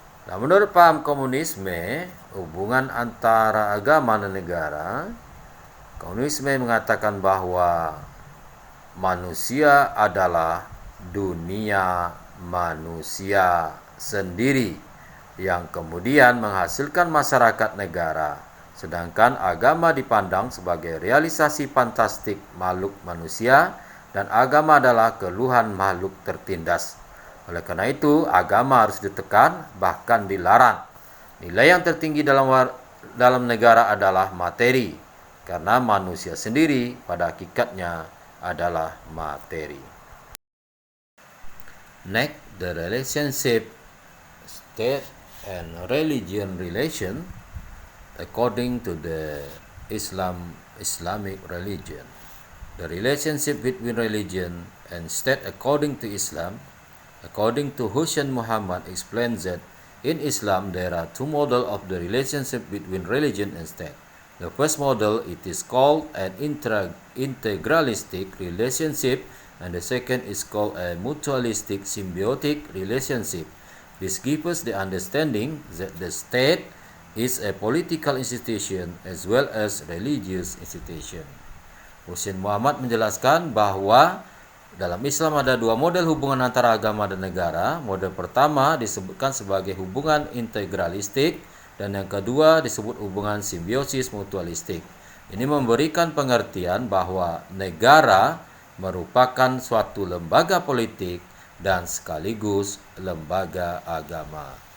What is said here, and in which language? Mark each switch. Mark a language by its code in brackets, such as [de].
[id] Nah, menurut paham komunisme, hubungan antara agama dan negara, komunisme mengatakan bahwa manusia adalah dunia manusia sendiri yang kemudian menghasilkan masyarakat negara, sedangkan agama dipandang sebagai realisasi fantastik makhluk manusia dan agama adalah keluhan makhluk tertindas. Oleh karena itu, agama harus ditekan, bahkan dilarang. Nilai yang tertinggi dalam negara adalah materi, karena manusia sendiri pada hakikatnya adalah materi. [en] Next, the relationship state and religion relation according to the Islamic religion. The relationship between religion and state according to Islam, according to Hussein Muhammad, explains that in Islam there are two models of the relationship between religion and state. The first model, it is called an integralistic relationship, and the second is called a mutualistic symbiotic relationship. This gives us the understanding that the state is a political institution as well as religious institution. [id] Hussein Muhammad menjelaskan bahwa dalam Islam ada dua model hubungan antara agama dan negara. Model pertama disebutkan sebagai hubungan integralistik, dan yang kedua disebut hubungan simbiosis mutualistik. Ini memberikan pengertian bahwa negara merupakan suatu lembaga politik dan sekaligus lembaga agama.